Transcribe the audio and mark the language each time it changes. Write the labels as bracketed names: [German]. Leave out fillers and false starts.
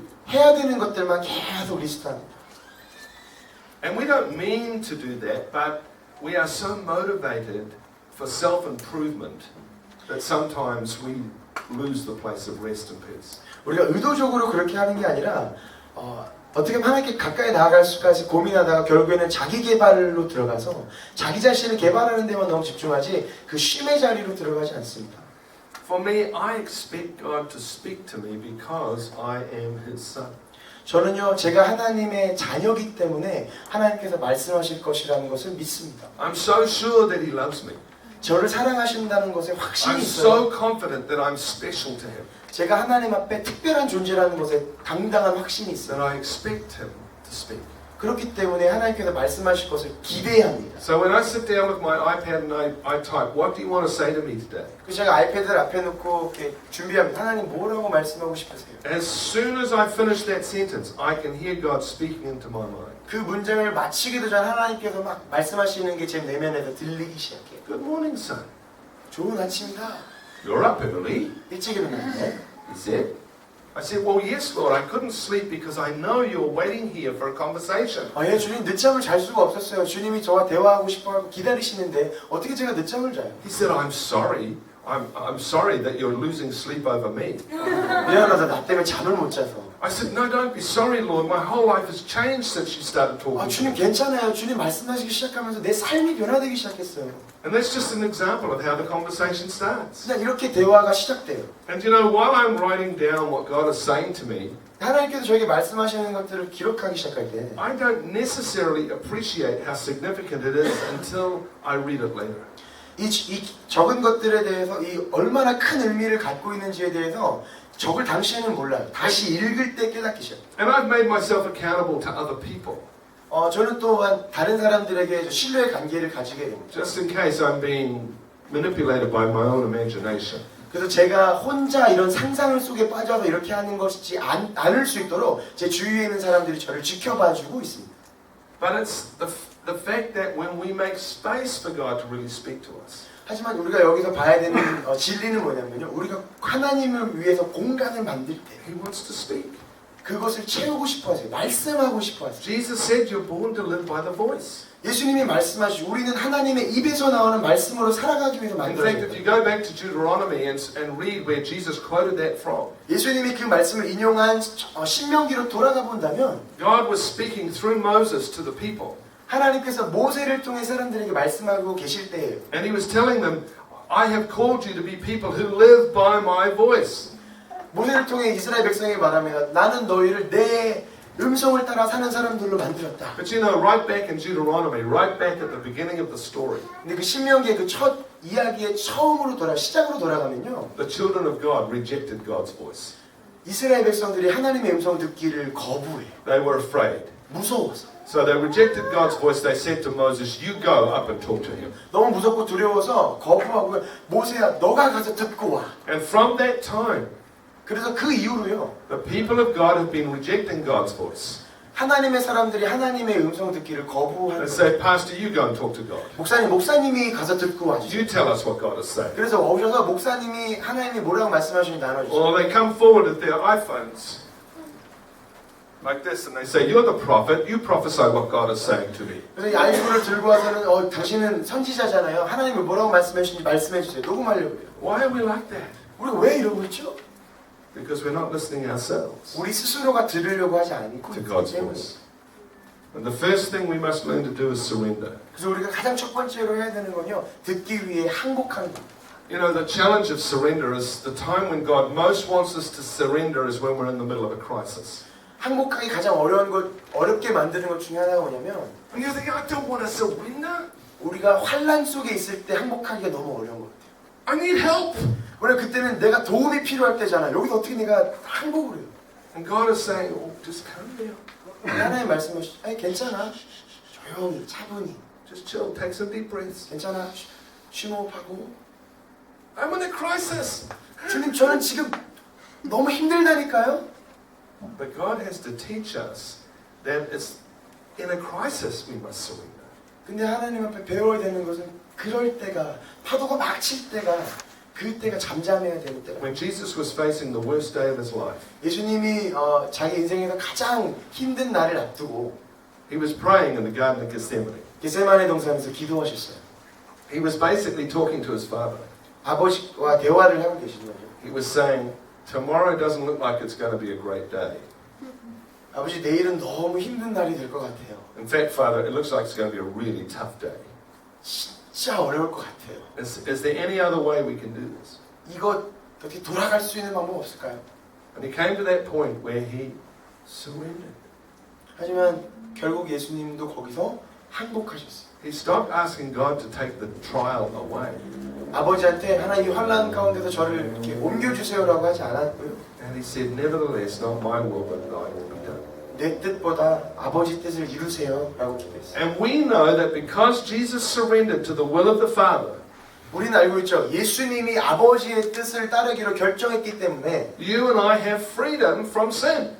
[Korean] 해야 되는 것들만 계속 리스트합니다. [English] And we don't mean to do that, but we are so motivated for self-improvement that sometimes we lose the place of rest and peace. [Korean] 우리가 의도적으로 그렇게 하는 게 아니라 어떻게 하나님께 가까이 나아갈 수까지 고민하다가 결국에는 자기 개발로 들어가서 자기 자신을 개발하는 데만 너무 집중하지 그 쉼의 자리로 들어가지 않습니다. [English] For me, I expect God to speak to me because I am His son. [Korean] 저는요, 제가 하나님의 자녀이기 때문에 하나님께서 말씀하실 것이라는 것을 믿습니다. [English] I'm so sure that He loves me. [Korean] 저를 사랑하신다는 것에 확신이 [English] I'm [Korean] 있어요. [English] so confident that I'm special to Him. [Korean] 제가 하나님 앞에 특별한 존재라는 것에 당당한 확신이 있어요. [English] That I expect Him to speak. [Korean] 그렇기 때문에 하나님께서 말씀하실 것을 기대합니다. [English] So when I sit down with my iPad and I type, what do you want to say to me today? [Korean] 그래서 제가 아이패드를 앞에 놓고 이렇게 준비합니다. 하나님 뭐라고 말씀하고 싶으세요? [English] As soon as I finish that sentence, I can hear God speaking into my mind. [Korean] 그 문장을 마치기도 전 하나님께서 막 말씀하시는 게 제 내면에서 들리기 시작해요. [English] Good morning, son. [Korean] 좋은 아침이다. [English] You're up early, [Korean] 일찍 일어났네. [English] he said. I said, well, yes, Lord, I couldn't sleep because I know you're waiting here for a conversation. [Korean] 예, 주님 늦잠을 잘 수가 없었어요. 주님이 저와 대화하고 싶어 기다리시는데 어떻게 제가 늦잠을 자요? [English] He said, I'm sorry. I'm sorry that you're losing sleep over me. [Korean] 미안하다. 나 때문에 잠을 못 자서. [English] I said, no, don't be sorry, Lord. My whole life has changed since you started talking to [Korean] 주님 [English] me. [Korean] 괜찮아요. 주님 말씀하시기 시작하면서 내 삶이 변화되기 시작했어요. [English] And that's just an example of how the conversation starts. [Korean] 그냥 이렇게 대화가 시작돼요. [English] And you know, while I'm writing down what God is saying to me, [Korean] 하나님께서 저에게 말씀하시는 것들을 기록하기 시작할 때 [English] I don't necessarily appreciate how significant it is until I read it later. [Korean] 이 적은 것들에 대해서 이 얼마나 큰 의미를 갖고 있는지에 대해서 적을 당시에는 몰라요. 다시 읽을 때 깨닫기 시작해요. [English] And I've made myself accountable to other people, [Korean] 저는 또한 다른 사람들에게 신뢰의 관계를 가지게 됩니다. [English] just in case I'm being manipulated by my own imagination. [Korean] 그래서 제가 혼자 이런 상상을 속에 빠져서 이렇게 하는 것이지 않을 수 있도록 제 주위에 있는 사람들이 저를 지켜봐주고 있습니다. [English] But it's the fact that when we make space for God to really speak to us, [Korean] 하지만 우리가 여기서 봐야 되는 진리는 뭐냐면요. 우리가 하나님을 위해서 공간을 만들 때 [English] He wants to speak. [Korean] 그것을 채우고 싶어 하세요. 말씀하고 싶어 하세요. [English] Jesus said you're born to live by the voice. [Korean] 예수님이 말씀하시고 우리는 하나님의 입에서 나오는 말씀으로 살아가기 위해서 [English] In fact, if [Korean] 만들어졌다. [English] you go back to Deuteronomy and read where Jesus quoted that from, [Korean] 예수님이 그 말씀을 인용한 신명기로 돌아가 본다면 [English] God was speaking through Moses to the people. [Korean] 하나님께서 모세를 통해 사람들에게 말씀하고 계실 때예요. [English] And he was telling them, I have called you to be people who live by my voice. [Korean] 모세를 통해 이스라엘 백성에게 말합니다. 나는 너희를 내 음성을 따라 사는 사람들로 만들었다. [English] But you know, right back in Deuteronomy, right back at the beginning of the story, [Korean] 근데 그 신명기의 그 첫 이야기의 처음으로 시작으로 돌아가면요. [English] the children of God rejected God's voice. [Korean] 이스라엘 백성들이 하나님의 음성 듣기를 거부해. [English] They were afraid. [Korean] 무서워서. [English] So they rejected God's voice. They said to Moses, you go up and talk to him. [Korean] 너무 무섭고 두려워서 거부하고 모세야 너가 가서 듣고 와. [English] And from that time, [Korean] 그래서 그 이후로요. [English] the people of God have been rejecting God's voice. [Korean] 하나님의 사람들이 하나님의 음성 듣기를 거부하는 [English] They [Korean] 거예요. [English] say, Pastor, you go and talk to God. [Korean] 목사님이 가서 듣고 와주세요. [English] You tell us what God is saying. [Korean] 그래서 오셔서 목사님이 하나님이 뭐라고 말씀하시는지 나눠주세요. [English] Or they come forward with their iPhones like this and they say, you're the prophet, you prophesy what God is saying to me. [Korean] 그래서 이 아이폰을 들고 와서는 당신은 선지자잖아요. 하나님이 뭐라고 말씀하시는지 말씀해주세요. 녹음하려고 해요. [English] Why are we like that? [Korean] 우리가 왜 이러고 있죠? [English] Because we're not listening ourselves [Korean] 우리 스스로가 들으려고 하지 않고 [English] to [Korean] 있기 [English] God's [Korean] 때문에. [English] voice. And the first thing we must learn to do is surrender. [Korean] 그래서 우리가 가장 첫 번째로 해야 되는 건요. 듣기 위해 항복하는 겁니다. [English] You know, the challenge of surrender is the time when God most wants us to surrender is when we're in the middle of a crisis. [Korean] 항복하기 가장 어렵게 만드는 것 중에 하나가 뭐냐면 [English] And you think, I don't want to surrender. [Korean] 우리가 환란 속에 있을 때 항복하기가 너무 어려운 것 같아요. [English] I need help. [Korean] 왜냐면 그때는 내가 도움이 필요할 때잖아. 여기서 어떻게 내가 항복을 해요? [English] And God is saying, oh, just calm down. [Korean] 하나님 말씀하시죠. 아니 괜찮아. 조용히 차분히. [English] Just chill, take some deep breaths. [Korean] 괜찮아. 심호흡하고. [English] I'm in a crisis. [Korean] 주님 저는 지금 너무 힘들다니까요. [English] But God has to teach us that it's in a crisis we must surrender. [Korean] 근데 하나님 앞에 배워야 되는 것은 그럴 때가 파도가 막 칠 때가 그때가 잠잠해야 되는 때가. [English] When Jesus was facing the worst day of his life, [Korean] 예수님이 자기 인생에서 가장 힘든 날을 앞두고 [English] He was praying in the Garden of Gethsemane. [Korean] 겟세마네 동산에서 기도하셨어요. [English] He was basically talking to his father. [Korean] 아버지와 대화를 하고 계신 거죠. [English] He was saying, tomorrow doesn't look like it's going to be a great day. [Korean] 아버지 내일은 너무 힘든 날이 될 것 같아요. [English] In fact, Father, it looks like it's going to be a really tough day. [Korean] 진짜 어려울 것 같아요. [English] Is there any other way we can do this? [Korean] 이거 어떻게 돌아갈 수 있는 방법 없을까요? [English] And he came to that point where he surrendered. [Korean] 하지만 결국 예수님도 거기서 항복하셨어요. [English] He stopped asking God to take the trial away. [Korean] 아버지한테 하나님 이 환난 가운데서 저를 이렇게 옮겨주세요라고 하지 않았고요. [English] And he said, nevertheless, not my will, but thy will be done. [Korean] 내 뜻보다 아버지 뜻을 이루세요라고 기도했어요. [English] And we know that because Jesus surrendered to the will of the Father, [Korean] 우리는 알고 있죠. 예수님이 아버지의 뜻을 따르기로 결정했기 때문에 [English] you and I have freedom from sin,